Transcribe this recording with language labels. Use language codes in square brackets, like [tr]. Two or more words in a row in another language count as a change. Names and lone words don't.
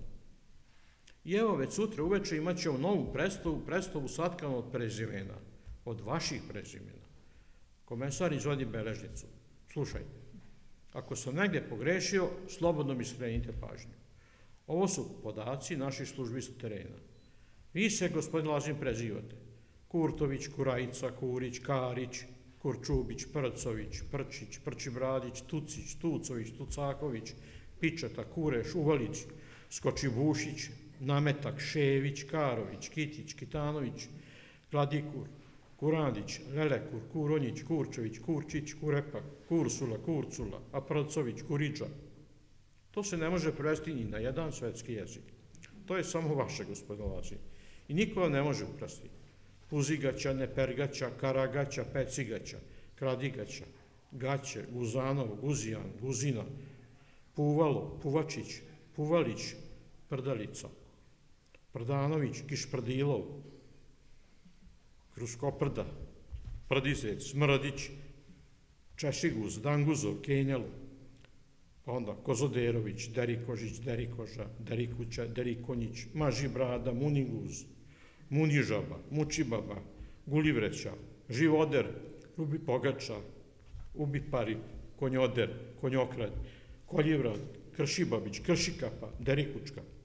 [bs] I evo, već sutra uveče imat ćemo novu predstavu satkanu od prezimena, od vaših prezimena. Komesar izvodi beležnicu. Slušajte, ako sam negdje pogrešio, slobodno mi skrenite pažnju. Ovo su podaci naših službi sa terena. Vi se, gospodin Lazim, prezivate. Kurtović, Kurajica, Kurić, Karić, Kurčubić, Prcović, Prčić, Prčibradić, Tucić, Tucović, Tucaković, Pičeta, Kureš, Uvalić, Skočibušić, Nametak, Šević, Karović, Kitić, Kitanović, Gladikur, Kurandić, Lelekur, Kuronjić, Kurčević, Kurčić, Kurepak, Kursula, Kurcula, Aprcović, Kuriđa. To se ne može prevesti ni na jedan svetski jezik. To je samo vaše, gospodin Lazim. I niko vam ne može ukrasti. Puzigaća, Nepergaća, Karagaća, Pecigaća, Kradigaća, Gaće, Guzanov, Guzijan, Guzina, Puvalo, Puvačić, Puvalić, Prdalica, Prdanović, Kišprdilov, Kruskoprda, Prdizec, Smradić, Češiguz, Danguzov, Kenjalo, pa onda Kozoderović, Derikožić, Derikoža, Derikuća, Derikonjić, Mažibrada, Muniguz, Munižaba, Mučibaba, Gulivreća, Živoder, Rubi Pogača, Ubipari, Konjoder, Konjokrad, Koljivrad, Kršibabić, Kršikapa, Derikučka.